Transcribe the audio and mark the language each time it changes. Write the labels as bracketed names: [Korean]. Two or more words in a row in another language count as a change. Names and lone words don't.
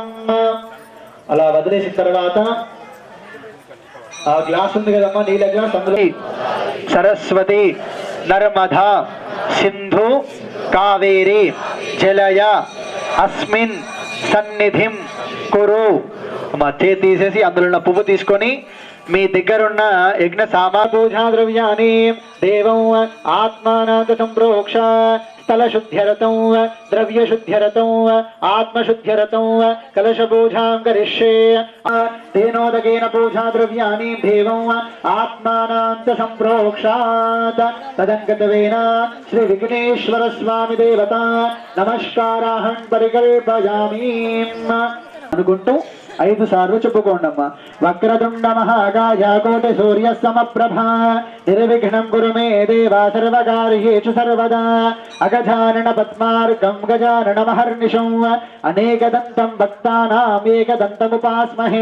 [Telugu] అలా వదిలేసిన తర్వాత ఆ గ్లాస్ ఉంది కదమ్మా, నీళ్ళ గ్లాస్, అందులో సరస్వతి నర్మదా సింధు కావేరి [Sanskrit] జలయ అస్మిన్ సన్నిధిం కురు. [Telugu] మధ్య తీసేసి అందులో ఉన్న పువ్వు తీసుకొని మీ దగ్గరున్న యజ్ఞ సామా పూజా ద్రవ్యాన్ని [Sanskrit] దేవం ఆత్మానాథ సంప్రోక్ష स्थलशुद्ध्यरतं द्रव्यशुद्ध्यरतं आत्मशुद्ध्यरतं कलशपूजां करिष्ये तेनोदकेन पूजा द्रव्याणि देवम् आत्मानां च सम्प्रोक्षात् तदङ्गतवेन श्री विघ्नेश्वर स्वामी देवता नमस्काराहं परिकल्पयामि [Telugu] అనుకుంటూ 5 సార్లు చెప్పుకోండమ్మా. [Sanskrit] వక్రతుండ మహాకాయ కోటి సూర్య సమప్రభ నిర్విఘ్నం కురు మే దేవ సర్వకార్యేషు సర్వదా అగజానన పద్మార్గం గజానన మహర్నిశం అనేకదంతం భక్తానాం ఏకదంతముపాస్మహే.